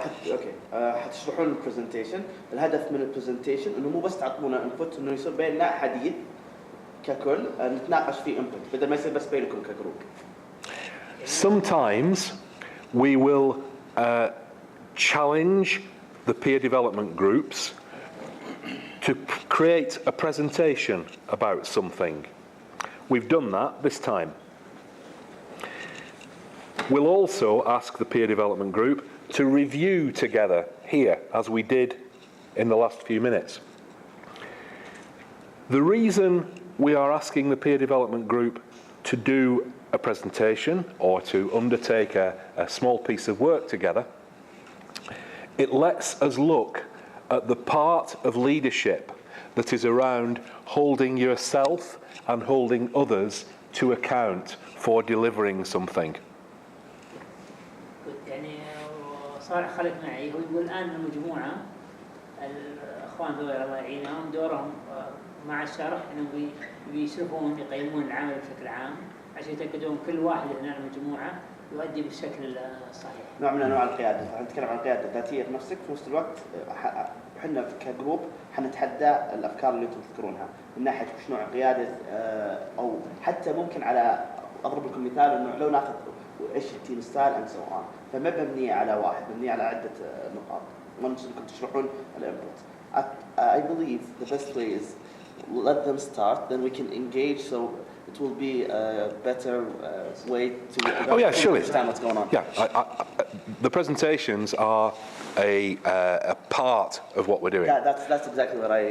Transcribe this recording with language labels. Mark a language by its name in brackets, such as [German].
[Arabic] اوكي حتشرحون البرزنتيشن. الهدف من البرزنتيشن انه مو بس تعطونا انبوت، انه يصير بيننا حديث ككل نتناقش فيه انبوت بدل ما يصير بس بينكم كجروب. [English] Sometimes we will challenge the peer development groups to create a presentation about something. We've done that this time. We'll also ask the peer development group to review together here, as we did in the last few minutes. The reason we are asking the peer development group to do a presentation or to undertake a small piece of work together, it lets us look at the part of leadership that is around holding yourself and holding others to account for delivering something. [Arabic] يعني صار خلق معي هو يقول الآن المجموعة الأخوان ذول الله يعينهم دورهم مع الشرح إنهم بيشوفون يقيمون العمل بشكل عام عشان يتأكدون كل واحد هنا المجموعة يؤدي بالشكل الصحيح. نوع من أنواع القيادة، نتكلم عن القيادة الذاتية في نفسك في نفس الوقت احنا كجروب حنتحدى الأفكار اللي أنتم تذكرونها من ناحية وش نوع قيادة أو حتى ممكن على أضرب لكم مثال إنه لو ناخذ إيش التيم ستايل [English] and so on [Arabic] فما مبنية على واحد مبنية على عدة نقاط وأنتم كنتوا تشرحون الانبوت. [English] I believe the best way is let them start, then we can engage, so it will be a better way to understand what's going on. Yeah, the presentations are a part of what we're doing. That's exactly what